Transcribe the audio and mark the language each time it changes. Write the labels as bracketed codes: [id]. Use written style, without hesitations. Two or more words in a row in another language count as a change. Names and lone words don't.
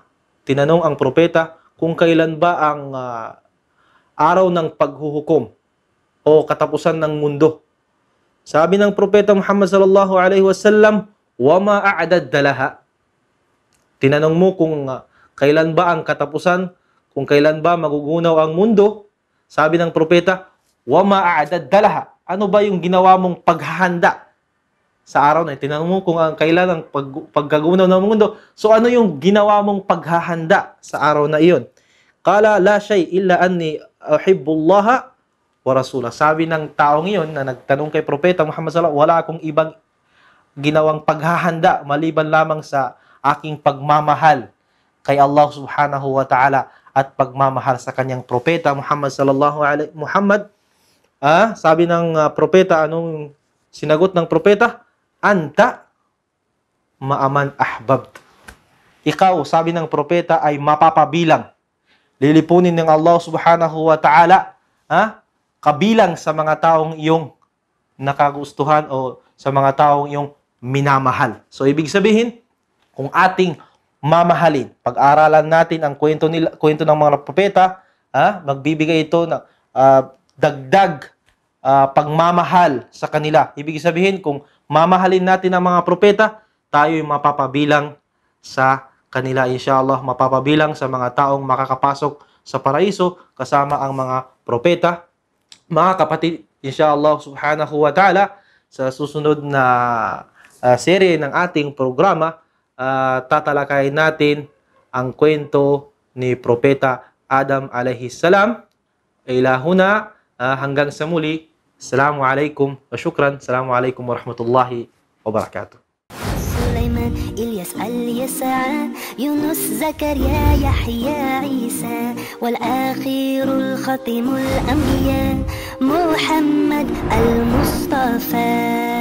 [tl] Tinanong ang propeta kung kailan ba ang araw ng paghuhukom o katapusan ng mundo. Sabi ng propeta Muhammad [ar] صلى الله عليه وسلم وما أعددت لها. [tl] Tinanong mo kung kailan ba ang katapusan, kung kailan ba magugunaw ang mundo. Sabi ng propeta, [ar] وما أعددت لها. [tl] Ano ba yung ginawa mong paghahanda sa araw na? Tinanong mo kung kailan ang pagkagunaw ng mundo. So ano yung ginawa mong paghahanda sa araw na iyon? [ar] قال لا شيء إلا أني أحب الله ورسوله. [tl] Sabi ng taong iyon na nagtanong kay propeta Muhammad [ar] صلى الله عليه وسلم, [tl] wala akong ibang ginawang paghahanda maliban lamang sa aking pagmamahal kay Allah [ar] سبحانه وتعالى [tl] at pagmamahal sa kanyang propeta Muhammad [ar] صلى الله عليه محمد. [tl] Sabi ng propeta, anong sinagot ng propeta? [ar] أنت مع من أحببت. [tl] Ikaw, sabi ng propeta, ay mapapabilang. Lilipunin ng Allah [ar] سبحانه وتعالى [tl] kabilang sa mga taong iyong nakagustuhan o sa mga taong iyong minamahal. So, ibig sabihin, kung ating mamahalin, pag-aralan natin ang kwento ng mga propeta, magbibigay ito ng dagdag pagmamahal sa kanila. Ibig sabihin, kung mamahalin natin ang mga propeta, tayo yung mapapabilang sa kanila, inshallah, mapapabilang sa mga taong makakapasok sa paraiso kasama ang mga propeta. Mga kapatid, [ar] إن شاء الله سبحانه وتعالى, [tl] sa susunod na serye ng ating programa, tatalakayin natin ang kwento ni Propeta Adam alayhi salam. Ilahuna, hanggang sa muli. [ar] السلام عليكم وشكرا السلام عليكم ورحمة الله وبركاته. سليمان إلياس اليسع يونس زكريا يحيى عيسى والآخر الختم الأنبياء محمد المصطفى